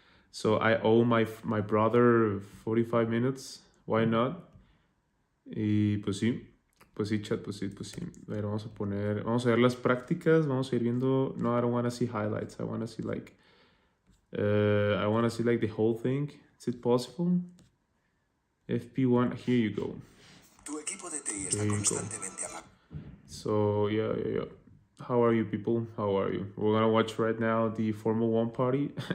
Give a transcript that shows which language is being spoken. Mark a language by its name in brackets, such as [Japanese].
[English] So I owe my brother 45 minutes. Why not? [Spanish] Y pues sí, chat, pues sí. A ver, vamos a ver las prácticas, vamos a ir viendo. [English] No, I don't want to see highlights. I want to see like the whole thing. Is it possible? FP1, here you go. [Spanish] Tu equipo de TI está constantemente hablando. [English] So yeah. How are you, people? How are you? We're gonna watch right now the Formula 1 party.